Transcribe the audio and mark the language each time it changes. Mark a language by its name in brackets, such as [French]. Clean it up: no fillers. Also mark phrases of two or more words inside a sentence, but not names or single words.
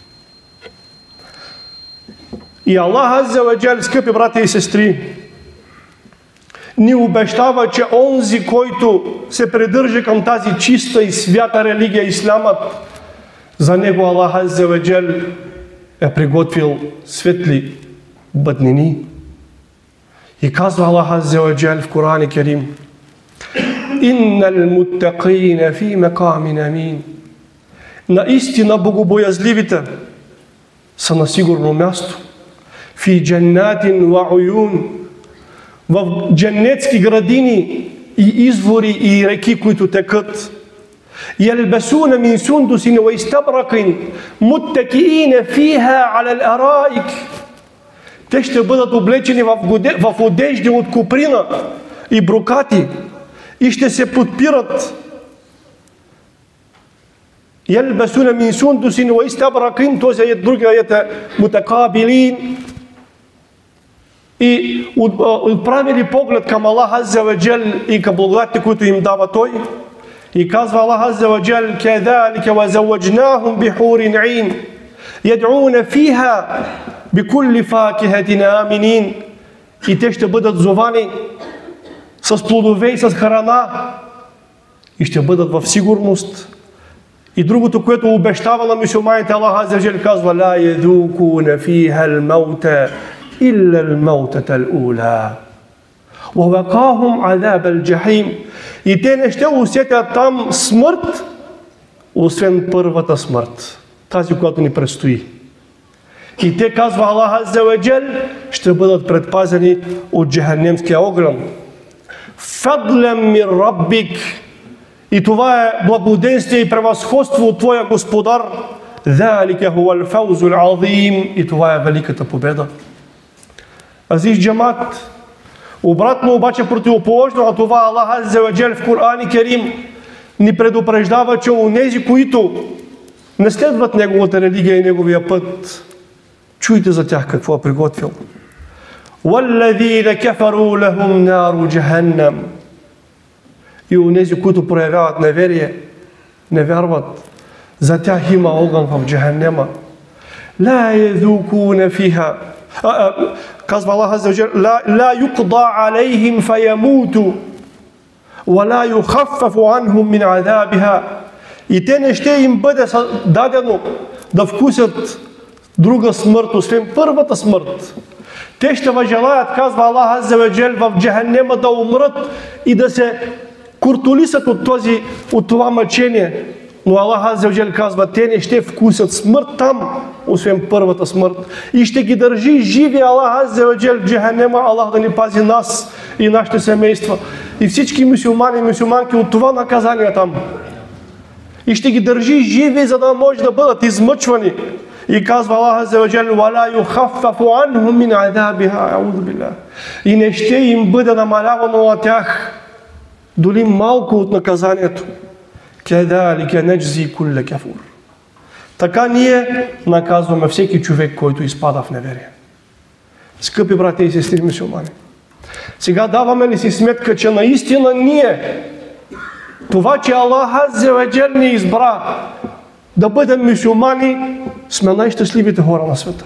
[Arabic] И الله عز وجل, [Bulgarian] скъпи братя и сестри, ни обещава, че онзи, който се придържа към тази чиста и свята религия, исламът, за него [Arabic] الله عز وجل [Bulgarian] е приготвил светли бъднини. И казва [Arabic] الله عز وجل [Bulgarian] в Коран Керим: [Arabic] إن المتقين في مقام أمين. [Bulgarian] Наистина богобоязливите са на сигурно място. [Arabic] في جنات وعيون. [Bulgarian] В джаннетски градини и извори и реки, които текат. [Arabic] يلبسون من سندس واستبرق متكئين فيها على الأرائك. [Bulgarian] Те ще бъдат облечени в одежди от коприна и брокати и ще се подпират. [Arabic] يلبسون من سندس واستبرق, [Bulgarian] този е другия аят е мутакабилин. И отправили поглед към [Arabic] الله عز وجل [Bulgarian] и към благодатите, които им дава Той. И казва [Arabic] الله عز وجل: كذلك وزوجناهم بحور عين يدعون فيها بكل فاكهة آمنين. [Bulgarian] И те ще бъдат зовани с плодове и с храна и ще бъдат в сигурност. И другото, което обещава на мюсюлманите, [Arabic] الله عز وجل [Bulgarian] казва: [Arabic] لا يذوقون فيها الموت إلا الموتة الأولى ووقاهم عذاب الجحيم. [Bulgarian] И те не ще усетят там смърт, освен първата смърт, тази, която ни предстои. И те, казва [Arabic] الله عز وجل, [Bulgarian] ще бъдат предпазени от джаханемския огън. [Arabic] فضلا من ربك. [Bulgarian] И това е благоденствие и превъзходство от твоя Господар. [Arabic] ذلك هو الفوز العظيم. [Bulgarian] И това е великата победа. [Turkish] Aziz cemaat, [Bulgarian] обратно обаче, противоположно на това, [Arabic] الله عز وجل [Bulgarian] в Коран Керим ни предупреждава, че онези, които не следват неговата религия и неговия път, чуйте за тях какво е приготвил. [Arabic] وَالَّذِينَ كَفَرُوا لَهُمْ نَارُ جَهَنَّمْ. [Bulgarian] И онези, които проявяват неверие, не вярват, за тях има огън в джаханнема. [Arabic] لَا يَذُوقُونَ فِيهَا. Казва الله عز وجل: لا يقضى عليهم فيموتوا ولا يخفف عنهم من عذابها. [Bulgarian] И те не ще им бъде дадено да вкусят друга смърт, освен първата смърт. Те ще въжелаят, казва [Arabic] الله عز وجل, [Bulgarian] в джаханнема да умрат и да се куртулисат от това мъчение, Но [Arabic] الله عز وجل [Bulgarian] казва, те не ще вкусят смърт там, освен първата смърт. И ще ги държи живи [Arabic] الله عز وجل [Bulgarian] в джаханема. Аллах да ни пази нас и нашите семейства. И всички мюсюлмани и мюсюлманки от това наказание там. И ще ги държи живи, за да може да бъдат измъчвани. И казва [Arabic] الله عز وجل, وَلَا يُخَفَّفُ عَنْهُمْ مِنْ عَذَابِهَا أَعُوذُ بِاللَّهِ. [Bulgarian] И не ще им бъде намалявано на тях дори малко от наказанието. [Arabic] كَذَلِكَ نَجْزِي كُلَّ كَفُورٍ. [Bulgarian] Така ние наказваме всеки човек, който изпада в неверие. Скъпи братя и сестри мюсюлмани, сега даваме ли си сметка, че наистина ние, това, че [Arabic] الله عز وجل [Bulgarian] ни избра да бъдем мюсюлмани, сме най-щастливите хора на света.